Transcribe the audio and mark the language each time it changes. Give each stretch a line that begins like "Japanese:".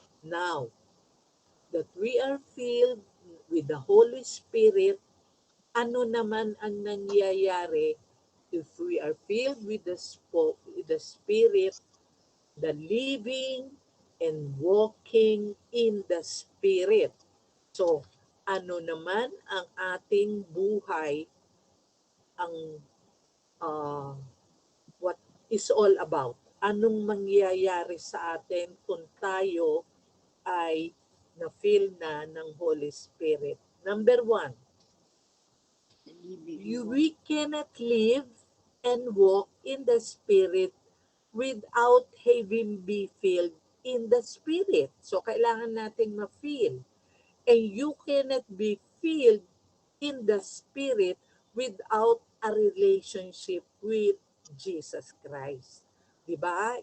English: Now, that we are filled with the Holy Spirit,
Filipino: ano naman ang nangyayari
English: if we are filled with the Spirit, the living and walking in the Spirit.
Filipino: So, ano naman ang ating buhay, ang
English: what is all about?
Filipino: Anong mangyayari sa atin kung tayo ay na-feel na ng Holy Spirit?
English: Number 1, we cannot live and walk in the Spirit without having be filled in the Spirit.
Filipino: So, kailangan nating ma-feel.
English: And you cannot be filled in the Spirit without a relationship with Jesus Christ. Diba?